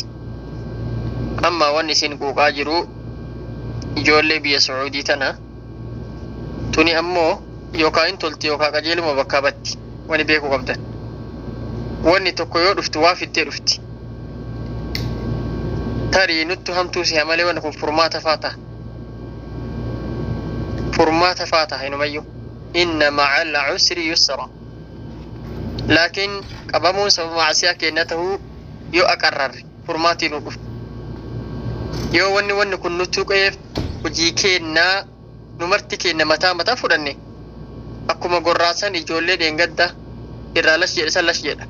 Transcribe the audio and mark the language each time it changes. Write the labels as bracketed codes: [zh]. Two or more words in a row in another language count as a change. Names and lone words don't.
[om] Amma wanni isin quuqaa jiru ijoollee biyya Sacuudii tana tuni ammoo yookaan tolti yookaan qajeeluma bakka batti wani beekuu qabdan. Wanni tokko yoo dhuftu waa fittee dhufti. Tarii nutti hamtuu si malee wanni kun furmaata faata hinumayyuu. [ar] إن مع العسر يسرا. [om] Laakiin qabamuun sababa macaasiyaa keenya ta'uu yoo aqarrarre furmaatii nu dhuftu. Yoo wanni kun nutti qe'eef hojii keenyaa numarti keenya mataa fudhanne akkuma gorraasan ijoollee dheengadda irraa lash jedhe san lash jedha.